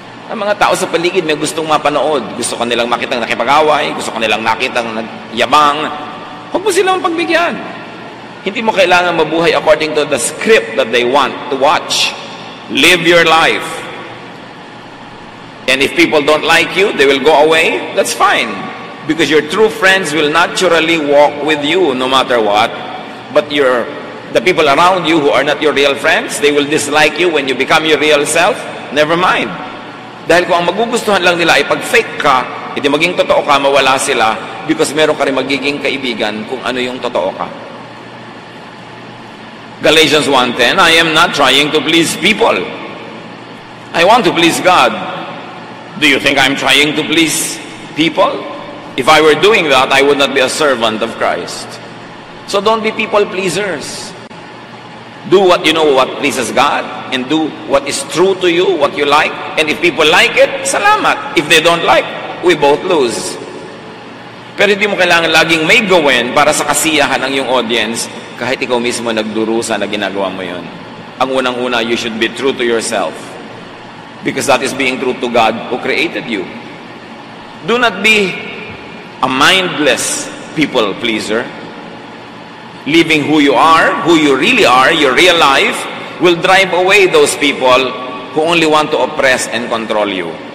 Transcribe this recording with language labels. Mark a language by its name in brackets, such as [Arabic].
[Filipino] Ang mga tao sa paligid may gustong mapanood. Gusto kanilang makitang nakipag-away, gusto kanilang nakitang nagyabang. Huwag mo silang pagbigyan. Hindi mo kailangan mabuhay [English] according to the script that they want to watch. Live your life. And if people don't like you, they will go away. That's fine. Because your true friends will naturally walk with you no matter what. But the people around you who are not your real friends, they will dislike you when you become your real self. Never mind. [Filipino] Dahil kung ang magugustuhan lang nila ay pag-fake ka, hindi maging totoo ka, mawala sila because meron ka rin magiging kaibigan kung ano yung totoo ka. [English] Galatians 1:10, I am not trying to please people. I want to please God. Do you think I'm trying to please people? If I were doing that, I would not be a servant of Christ. So don't be people pleasers. Do what you know what pleases God. and do what is true to you, what you like. And if people like it, salamat. If they don't like, we both lose. [Filipino] Pero hindi mo kailangan laging may gawin para sa kasiyahan ng iyong audience kahit ikaw mismo nagdurusa na ginagawa mo yun. Ang unang-una, [English] you should be true to yourself. Because that is being true to God who created you. Do not be a mindless people pleaser. Living who you really are, your real life, will drive away those people who only want to oppress and control you.